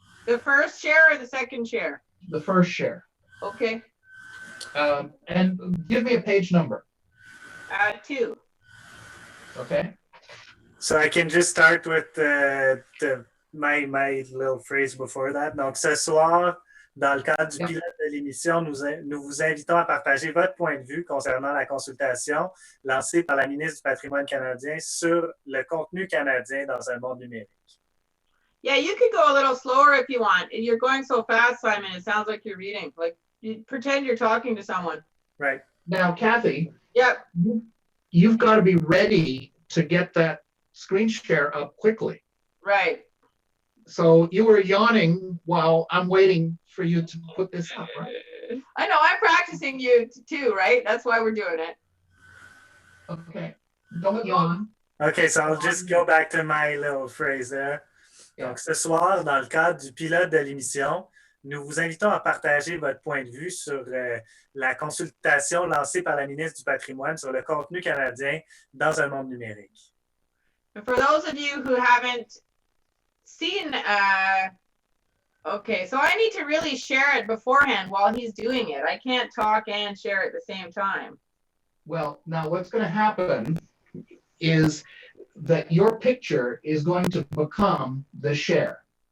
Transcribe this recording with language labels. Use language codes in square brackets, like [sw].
[en] The first share or the second share? The first share. Okay. And give me a page number. 2. Okay. So I can just start with my little phrase before that. [fr] Donc, ce soir, dans le cadre du pilote de l'émission, nous vous invitons à partager votre point de vue concernant la consultation lancée par la ministre du Patrimoine canadien sur le contenu canadien dans un monde numérique. [en] Yeah, you could go a little slower if you want. You're going so fast, Simon, it sounds like you're reading. Like, you pretend you're talking to someone. Right. Now, Kathy. Yep. You've got to be ready to get that screen share up quickly. Right. So you were yawning while I'm waiting for you to put this up, right? I know, I'm practicing you too, right? That's why we're doing it. Okay. Don't yawn. Okay, so I'll just go back to my little phrase there. [fr] Donc, ce soir, dans le cadre du pilote de l'émission, nous vous invitons à partager votre point de vue sur la consultation lancée par la ministre du Patrimoine sur le contenu canadien dans un monde numérique. [en] For those of you who haven't seen, okay, so I need to really share it beforehand while he's doing it. I can't talk and share at the same time. Well, now what's going to happen is that your picture is going to become the share.